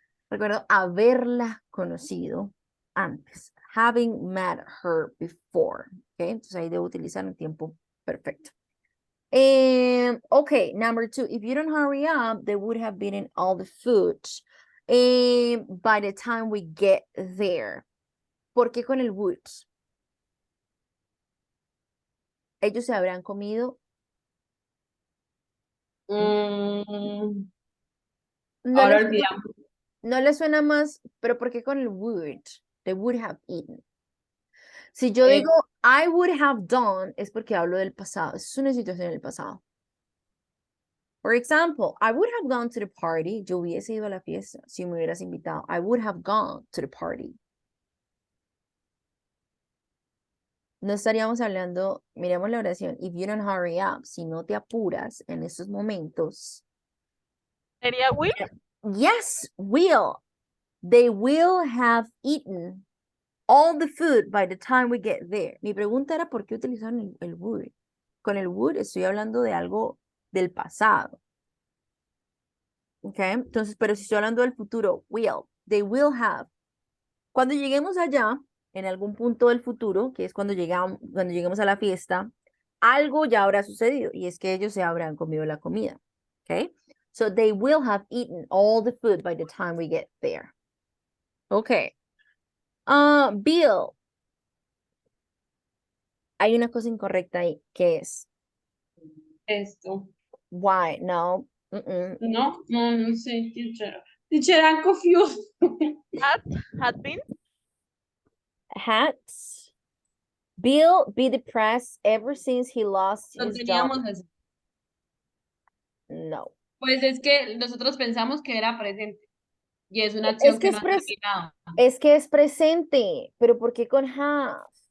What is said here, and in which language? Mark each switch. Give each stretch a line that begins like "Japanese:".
Spanish: Recuerdo haberla conocido antes.
English: Having met her before.
Spanish: Okay, entonces ahí debo utilizar el tiempo perfecto.
English: Okay, number 2. If you don't hurry up, they would have eaten all the food by the time we get there.
Spanish: ¿Por qué con el would? Ellos se habrán comido. No Ahora les, olvidamos. no les suena más, pero ¿por qué con el would?
English: They would have eaten.
Spanish: Si yo digo
English: I would have done,
Spanish: es porque hablo del pasado. Es una situación del pasado.
English: For example, I would have gone to the party.
Spanish: Yo hubiese ido a la fiesta si me hubieras invitado.
English: I would have gone to the party.
Spanish: No estaríamos hablando, miremos la oración.
English: If you don't hurry up,
Spanish: si no te apuras en estos momentos. ¿Sería will?
English: Yes, will. They will have eaten all the food by the time we get there.
Spanish: Mi pregunta era por qué utilizaron el would. Con el would estoy hablando de algo del pasado. ¿Ok? Entonces, pero si estoy hablando del futuro, will.
English: They will have.
Spanish: Cuando lleguemos allá, en algún punto del futuro, que es cuando lleguemos a la fiesta, algo ya habrá sucedido y es que ellos se habrán comido la comida. ¿Ok?
English: So they will have eaten all the food by the time we get there. Ok. Bill.
Spanish: Hay una cosa incorrecta ahí, que es Esto.
English: why, no.
Spanish: No sé,
English: teacher. Teacher, I'm confused. Had been? Hats. Bill be depressed ever since he lost
Spanish: Lo
English: his job.
Spanish: teníamos así. No. Pues es que nosotros pensamos que era presente. Y es una Es acción que que no ha terminado. Es que es presente, pero ¿por qué con have?